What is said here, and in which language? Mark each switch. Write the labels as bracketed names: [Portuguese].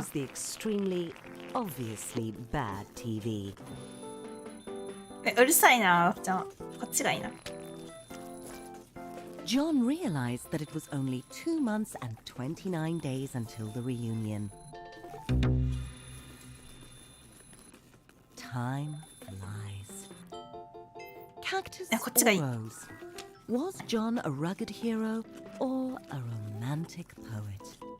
[English] chose the extremely, obviously bad TV. [Japanese] うるさいな、じゃあこっちがいいな。 [English] John realized that it was only 2 months and 29 days until the reunion. Time flies. Cactus [Japanese] こっちがいい。 [English] or rose? Was John a rugged hero or a romantic poet?